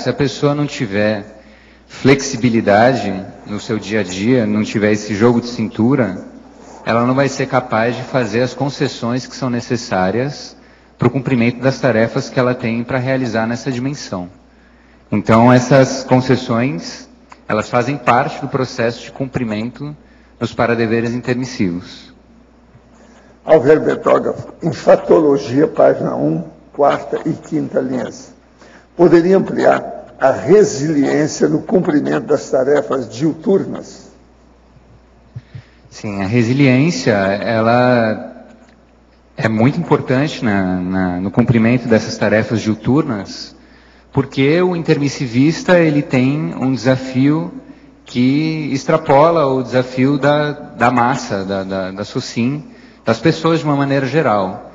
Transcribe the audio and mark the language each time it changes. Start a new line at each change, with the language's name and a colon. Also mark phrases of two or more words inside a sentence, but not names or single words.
Portuguese: Se a pessoa não tiver flexibilidade no seu dia a dia, não tiver esse jogo de cintura, ela não vai ser capaz de fazer as concessões que são necessárias para o cumprimento das tarefas que ela tem para realizar nessa dimensão. Então, essas concessões, elas fazem parte do processo de cumprimento dos paradeveres intermissivos. Álvaro Betógrafo, em Fatologia, página 1, quarta e quinta linhas. Poderia ampliar a resiliência no cumprimento das tarefas diuturnas? Sim, a resiliência, ela é muito importante no cumprimento dessas tarefas diuturnas, porque o intermissivista ele tem um desafio que extrapola o desafio da massa, da SOCIM, das pessoas de uma maneira geral.